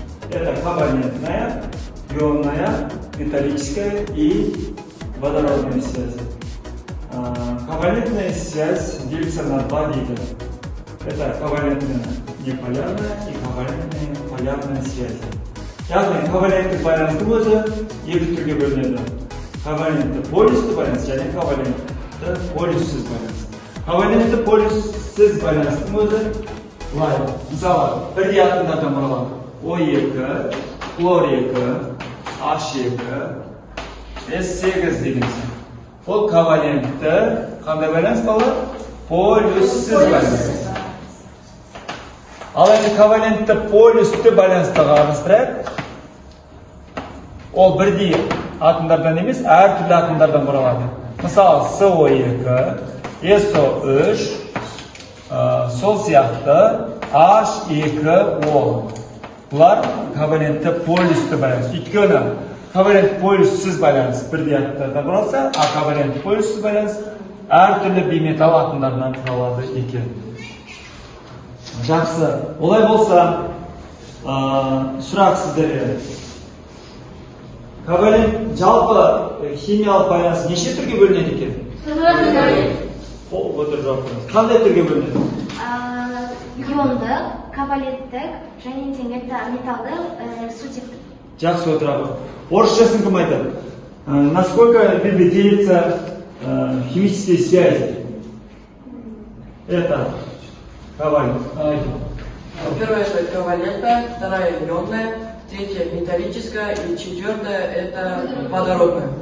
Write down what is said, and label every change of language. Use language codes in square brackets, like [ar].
[ru] Это ковалентная, ионная, металлическая и водородная связи. Ковалентная связь делится на 2 вида. Это ковалентная неполярная и ковалентная полярная связь. [kk] Яғни коваленттік байланыстың өзі екі түрге бөлінеді. Ковалентті полюсті байланыс және ковалентті полюссіз байланыс. Ковалентті полюссіз байланыстың өзі былай. Мысалы, бірдей атомдардан құралған O2, хлор2, H2, S8 деген. Ол ковалентті қандай байланыс балалар? Полюссіз байланыс. Ал енді ковалентті полюсті байланысты қарастырайық. Ол бірдей атомдардан емес, әртүрлі атомдардан құралады. Мысалы, SO2, SO3, сол сияқты H2O. Бұлар ковалентті полюсті байланыс. Өйткені ковалентті полюссіз байланыс бірдей атомдардан құралса, а ковалентті полюссіз байланыс әртүрлі бейметалл атомдарынан құралады екен. Жақсы. Олай болса, сұрақ сіздерге. Ковалент жалпы химиялық байланыс неше түрге бөлінеді екен? Отыр жауап беріңіз. Қандай түрге бөлінеді? Иондық, коваленттік және металдық, сутектік. Жақсы отырады. Орысшасын кім айтады? [ru] Насколько виды делятся химические связи? Это ковалент. Первая это ковалентная, вторая ионная, третья металлическая и четвертая это водородная.